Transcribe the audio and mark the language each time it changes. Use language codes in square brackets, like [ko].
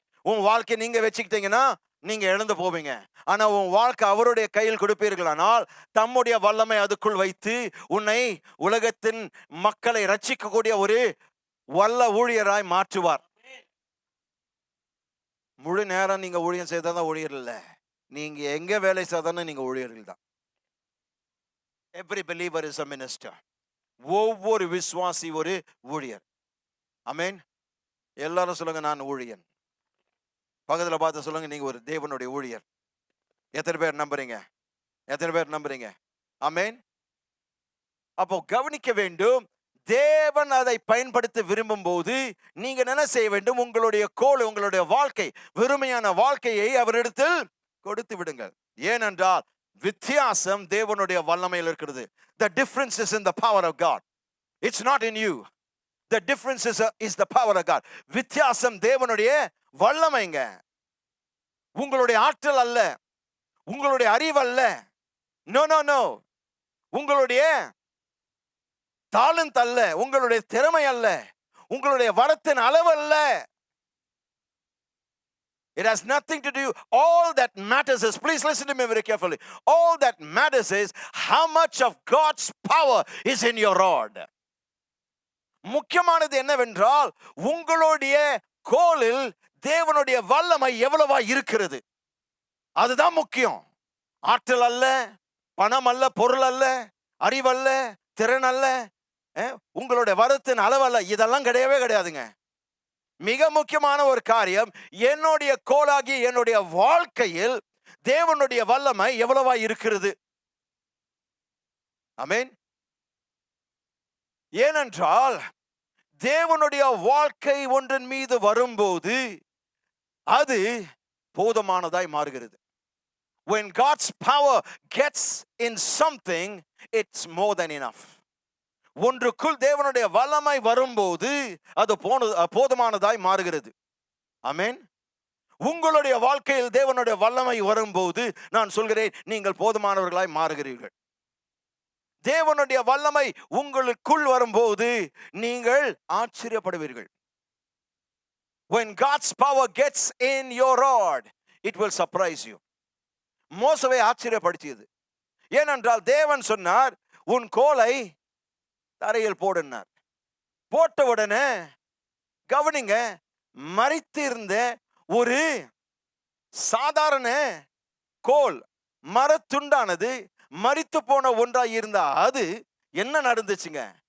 [ta] உன் வாழ்க்கை நீங்க வச்சுக்கிட்டீங்கன்னா நீங்க இழந்து போவீங்க. ஆனா உன் வாழ்க்கை அவருடைய கையில் கொடுப்பீர்களானால் தம்முடைய வல்லமை அதுக்குள் வைத்து உன்னை உலகத்தின் மக்களை ரட்சிக்கக்கூடிய ஒரு வல்ல ஊழியராய் மாற்றுவார். முழு நேரம் நீங்க ஊழியம் செய்தாதான் ஊழியர் இல்ல, நீங்க எங்க வேலை செய்தாலும் நீங்க ஊழியர்கள் தான். [en] Every believer is a minister. [ta] ஒவ்வொரு விசுவாசி ஒரு ஊழியர். ஆமென். எல்லாரும் சொல்லுங்க, நான் ஊழியன். பக்கத்துல பார்த்து சொல்லுங்க, நீங்க ஒரு தேவனுடைய ஊழியர். எத்தனை பேர் நம்புறீங்க? எத்தனை பேர் நம்புறீங்க? ஆமென். அப்போ கவனிக்க வேண்டும், தேவன் அதை பயன்படுத்த விரும்பும் போது நீங்க என்ன செய்ய வேண்டும்? உங்களுடைய கோல், உங்களுடைய வாழ்க்கை, வெறுமையான வாழ்க்கையை அவரிடத்தில் கொடுத்து விடுங்கள். ஏனென்றால் வித்தியாசம் தேவனுடைய வல்லமையில் இருக்கிறது. [en] The difference is in the power of God. It's not in you. The difference is the power of God. [ta] வித்தியாசம் தேவனுடைய வல்லமைங்க. உங்களுடைய ஆற்றல் அல்ல, உங்களுடைய அறிவு அல்ல. [en] No no no. [ta] உங்களுடைய டாலன்ட் அல்ல, உங்களுடைய திறமை அல்ல, உங்களுடைய வரத்தின் அளவு அல்ல. [en] It has nothing to do. All that matters is, please listen to me very carefully, all that matters is how much of God's power is in your rod. [ta] முக்கியமானது என்னவென்றால் உங்களுடைய கோலில் தேவனுடைய வல்லமை எவ்வளவா இருக்கிறது, அதுதான் முக்கியம். ஆற்றல் அல்ல, பணம் அல்ல, பொருள் அல்ல, அறிவல்ல, திறன் அல்ல, உங்களுடைய வரத்தின் அளவல்ல, இதெல்லாம் கிடையவே கிடையாதுங்க. மிக முக்கியமான ஒரு காரியம், என்னுடைய கோலாகி என்னுடைய வாழ்க்கையில் தேவனுடைய வல்லமை எவ்வளவா இருக்கிறது. ஆமென். ஏனென்றால் தேவனுடைய வாழ்க்கை ஒன்றின் மீது வரும்போது அது போதுமானதாய் மாறுகிறது. [en] When God's power gets in something, it's more than enough. [ta] ஒன்றுக்குள் தேவனுடைய வல்லமை வரும்போது அது போதுமானதாய் மாறுகிறது. ஆமென். உங்களுடைய வாழ்க்கையில் தேவனுடைய வல்லமை வரும்போது நான் சொல்கிறேன், நீங்கள் போதுமானவர்களாய் மாறுகிறீர்கள். தேவனுடைய வல்லமை உங்களுக்குள் வரும்போது நீங்கள் ஆச்சரியப்படுவீர்கள். [en] When God's power gets in your rod, it will surprise you. [ta] மோசேவை ஆச்சரியப்படுத்தியது. ஏனென்றால் தேவன் சொன்னார், உன் கோலை தரையில் போடுனார். போட்ட உடனே கவனிங்க, மரித்திருந்த ஒரு சாதாரண கோல் மரத்துண்டானது மரித்து போன ஒன்றாய் இருந்தா அது என்ன நடந்துச்சுங்க?